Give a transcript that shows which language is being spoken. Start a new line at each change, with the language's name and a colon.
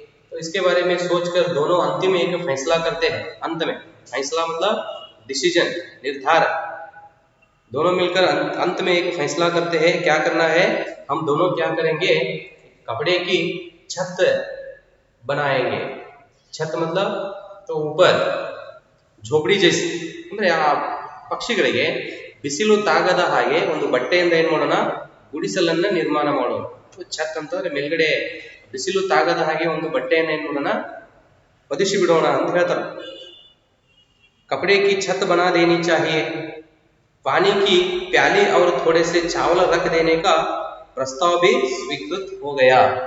Hindi: तो इसके बारे में सोचकर दोनों अंतिम एक फैसला करते हैं। अंत में फैसला मतलब डिसीजन, निर्धार। दोनों मिलकर अंत में एक फैसला करते हैं, क्या करना है, हम दोनों क्या करेंगे, कपड़े की छत बनाएंगे। छत मतलब तो ऊपर झोपड़ी जैसी,
Kannada: ಅಂದ್ರೆ ಆ ಪಕ್ಷಿಗಳಿಗೆ ಬಿಸಿಲು ತಾಗದ ಹಾಗೆ ಒಂದು ಬಟ್ಟೆಯಿಂದ ಏನು ಮಾಡೋಣ, ಗುಡಿಸಲನ್ನ ನಿರ್ಮಾಣ ಮಾಡೋಣ। ಛತ್ ಅಂತಂದ್ರೆ ಮೇಲ್ಗಡೆ ಬಿಸಿಲು ತಾಗದ ಹಾಗೆ ಒಂದು ಬಟ್ಟೆಯನ್ನು ಏನು ಮಾಡೋಣ, ಹೊದಿಸಿ ಬಿಡೋಣ ಅಂತ ಹೇಳ್ತಾರೆ।
Hindi: कपड़े की छत बना देनी चाहिए, पानी की प्याली और थोड़े से चावल रख देने का प्रस्ताव भी स्वीकृत हो गया।